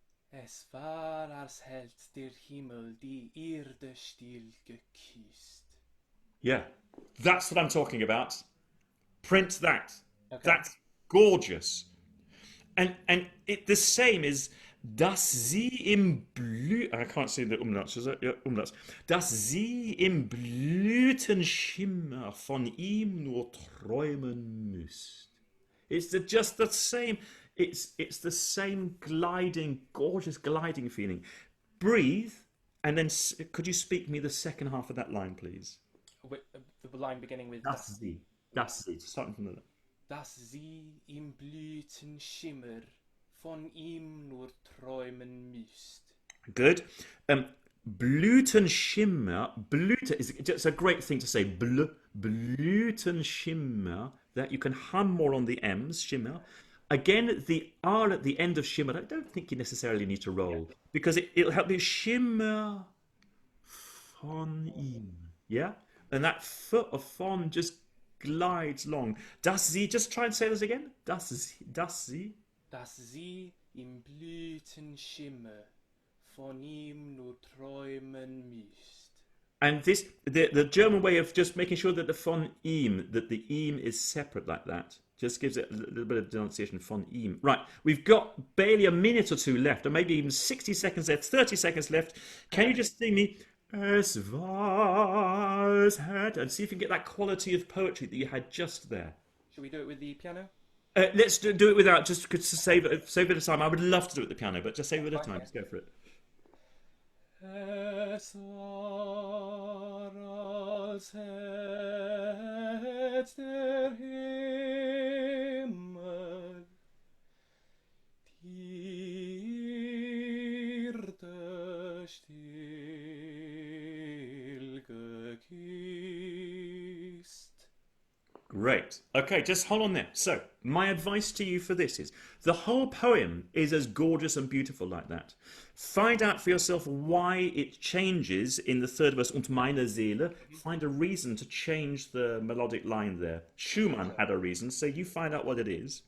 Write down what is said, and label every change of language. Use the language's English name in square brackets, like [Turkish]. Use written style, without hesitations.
[German] Es war, als hätt der Himmel die Erde still geküsst. [English] Yeah, that's what I'm talking about. Print that. Okay. That's gorgeous. And the same is [German] dass sie im [English] I can't see the umlauts, is it? Yeah, umlauts. [German] Dass sie im Blütenschimmer von ihm nur träumen müsst. [English] It's just the same. It's the same gliding, gorgeous gliding feeling. Breathe, and then could you speak me the second half of that line, please? The line beginning with Das sie. Starting from the. [German] Dass sie im Blütenschimmer von ihm nur träumen müsst. [English] Good. Blütenschimmer. It's a great thing to say. Blütenschimmer. That you can hum more on the M's. Shimmer. Again, the R at the end of shimmer, I don't think you necessarily need to roll, because it'll help you shimmer [German] von ihm. [English] Yeah? And that foot of von just glides long. [German] Dass sie, [English] just try and say this again. [German] Dass sie. Dass sie im Blütenschimmer von ihm nur träumen müsst. [English] And this, the German way of just making sure that the [German] von ihm, [English] that the ihm is separate like that, just gives it a little bit of denunciation. Von ihm. Right, we've got barely a minute or two left, or maybe even 60 seconds left, 30 seconds left. Can you just sing me [German] Es war, es hätt, [English] and see if you can get that quality of poetry that you had just there. Should we do it with the piano? Let's do it without, just to save a bit of time. I would love to do it with the piano, but just save a bit of time. Let's go for it. [German] Es war, als hätt der Himmel die Erde still geküsst. [English] Great. Okay, just hold on there. So, my advice to you for this is, the whole poem is as gorgeous and beautiful like that. Find out for yourself why it changes in the third verse, [German] und meine Seele. [English] Find a reason to change the melodic line there. Schumann had a reason, so you find out what it is.